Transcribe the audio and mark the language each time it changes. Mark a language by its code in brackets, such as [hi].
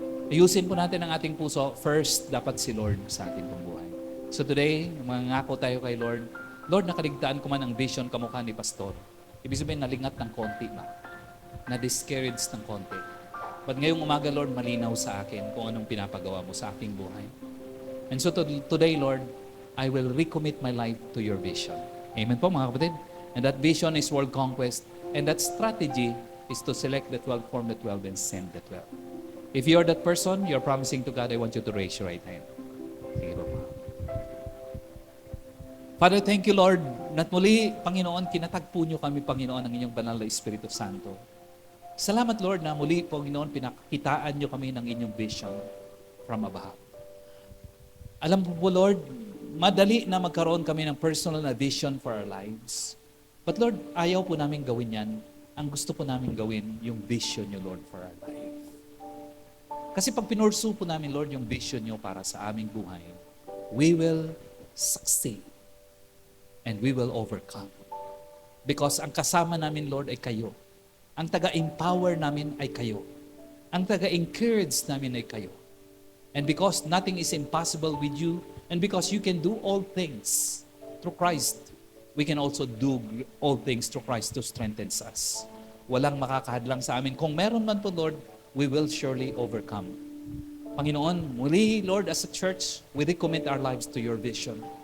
[tl] Ayusin po natin ang ating puso. First, dapat si Lord sa ating buhay. So today, mangako tayo kay Lord. Lord, nakaligtaan ko man ang vision kamukha ni Pastor. Ibig sabihin, nalingat ng konti ba? Na-discouraged ng konti. But ngayong umaga, Lord, malinaw sa akin kung anong pinapagawa mo sa aking buhay. [en] And so today, Lord, I will recommit my life to your vision. [tl] Amen po, mga kapatid? [en] And that vision is world conquest. And that strategy is to select the 12, form the 12, and send the 12. If you're that person, you're promising to God, I want you to raise your right hand. [tl] Sige po. Father, [en] thank you, [tl] Lord, na muli, Panginoon, kinatagpo niyo kami, Panginoon, ng inyong banal na Espiritu Santo. Salamat, Lord, na muli, Panginoon, pinakitaan niyo kami ng inyong vision [en] from above. [tl] Alam po, Lord, madali na magkaroon kami ng personal na vision [en] for our lives. [tl] But Lord, ayaw po namin gawin yan. Ang gusto po namin gawin, yung vision niyo, Lord, for our life. Kasi pag pinursu po namin, Lord, yung vision nyo para sa aming buhay, [en] we will succeed and we will overcome. [tl] Because ang kasama namin, Lord, ay kayo. Ang taga-empower namin ay kayo. Ang taga-encourage namin ay kayo. [en] And because nothing is impossible with you, and because you can do all things through Christ, we can also do all things through Christ to strengthen us. [tl] Walang makakahadlang sa amin. Kung meron man po, Lord, [en] we will surely overcome. [tl] Panginoon, muli, [en] Lord, as a church, we recommit our lives to your vision.